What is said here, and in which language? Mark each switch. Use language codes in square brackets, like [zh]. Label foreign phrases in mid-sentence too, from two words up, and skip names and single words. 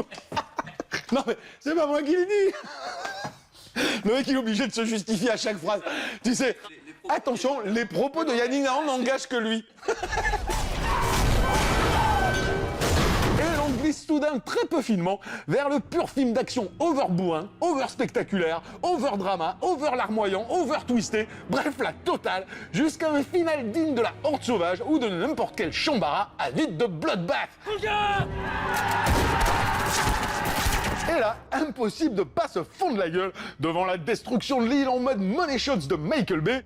[fr] Non mais c'est pas moi qui l'ai dit. Le mec il est obligé de se justifier à chaque phrase. Tu sais, attention, les propos de Yannick Nahan n'engagent que lui. Et l'on glisse soudain très peu finement vers le pur film d'action over-bourrin, over-spectaculaire, over-drama, over-larmoyant, over-twisté, bref la totale, jusqu'à un final digne de la Horde sauvage ou de n'importe quel chambara avide de bloodbath. Et là, impossible de pas se fondre la gueule devant la destruction de l'île en mode [en] money shots [fr] de Michael Bay.